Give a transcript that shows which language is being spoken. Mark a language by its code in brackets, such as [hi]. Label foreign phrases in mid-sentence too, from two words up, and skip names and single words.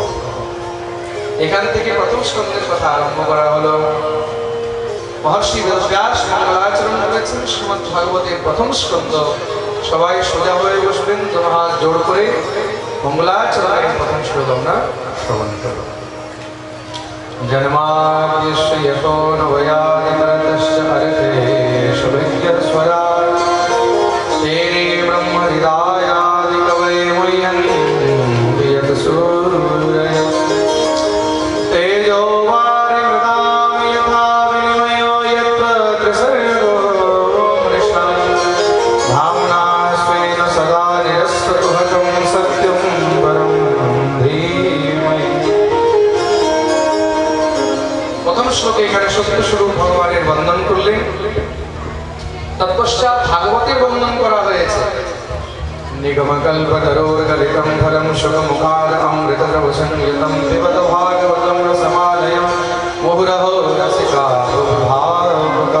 [bn] এখান থেকে প্রথম স্কন্ধের কথা আরম্ভ করা হলো। মহর্ষি বেদব্যাস মঙ্গলাচরণ করেছেন শ্রীমদ্ ভাগবতের প্রথম স্কন্ধ। সবাই সোজা হয়ে বসবেন, দুটো হাত জোড় করে মঙ্গলাচরণের প্রথম শ্লোক আমরা শ্রবণ করব। [sa] जन्माद्यस्य यतो न वयादितरतश्च अर्थेषु विद्यस्वराट् तेने ब्रह्महृदायादिकवये मुह्यन्ति यत्सूरयः तेजो वारिमृतां यथा विनिमयो यत्र त्रिसर्गो मृषा धाम्ना स्वेन सदा निरस्तकुहकं सत्यं परं धीमहि। [bn] প্রথম শ্লোকে এখানে সত্যস্বরূপ ভগবানের বন্দন করলেন, তৎপশ্চাৎ ভাগবতের বন্দন করা হয়েছে। [sa] নিগমকল্পতরোর্গলিতং ফলং শুকমুখাদ অমৃতদ্রবসংযুতং পিবত ভাগবতং রসমালয়ং মুহুরহো রসিকা ভাবুকা।